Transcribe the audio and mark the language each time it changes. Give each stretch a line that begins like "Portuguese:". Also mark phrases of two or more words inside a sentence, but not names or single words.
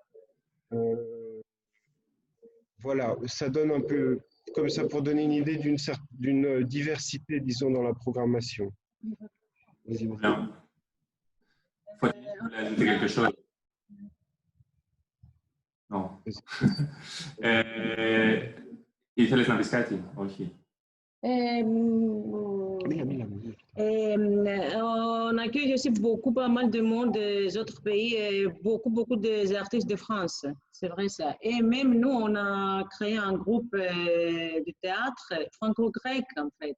French: Voilà, ça donne un peu comme ça pour donner une idée d'une diversité, disons, dans la programmation. Bien. Faut-il voulait ajouter quelque chose? Non.
Greek: Ήθελες να πεις κάτι? Όχι.
French: On accueille aussi beaucoup, pas mal de monde des autres pays et beaucoup des artistes de France. C'est vrai ça. Et même nous, on a créé un groupe de théâtre franco-grec en fait.